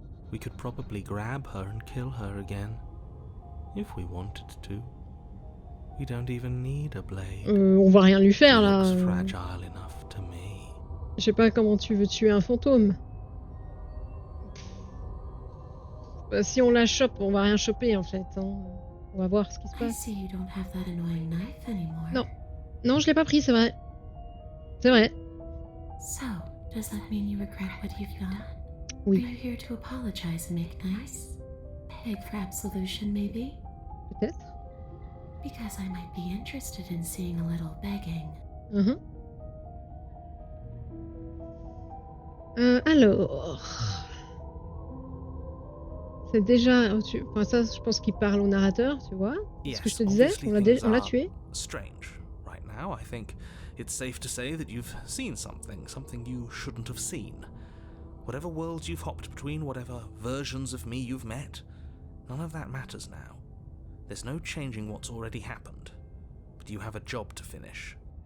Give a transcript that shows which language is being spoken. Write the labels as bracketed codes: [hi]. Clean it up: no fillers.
[en] We could probably grab her and kill her again, if we wanted to. We don't even need a blade. [fr] On va rien lui [en] She [fr] faire là. [en] looks fragile enough to me. [fr] Je sais pas comment tu veux tuer un fantôme. Bah, si on la chope, on va rien choper en fait. Hein. On va voir ce qui se [en] I [fr] passe. [en] see you don't have that annoying knife anymore. [fr] Non. Non, je l'ai pas pris, c'est vrai. C'est vrai. [en] So, does that mean you regret what you've done? [fr] Oui. [en] Are you here to apologize and make nice? Beg for absolution, maybe? [fr] Peut-être. [en] Because I might be interested in seeing a little begging. [fr] Alors... C'est déjà... Enfin, ça, je pense qu'il parle au narrateur, tu vois. C'est ce que je te disais. On l'a tué. [en] Strange. Right now, I think it's safe to say that you've seen something you shouldn't have seen. Whatever worlds you've hopped between, whatever versions of me you've met, none of that matters now. There's no changing what's already happened. But you have a job to finish.